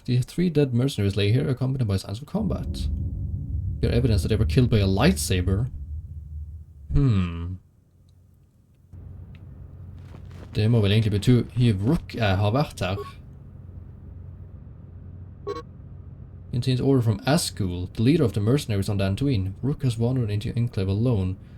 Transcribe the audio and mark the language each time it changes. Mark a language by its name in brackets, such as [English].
[English] The 3 dead mercenaries lay here accompanied by signs of combat. There are evidence that they were killed by a lightsaber. [Norwegian] Det må vel egentlig bety Rook har vært her. [English] Contains order from Ascul, the leader of the mercenaries on Dantooine. Rook has wandered into Enclave alone.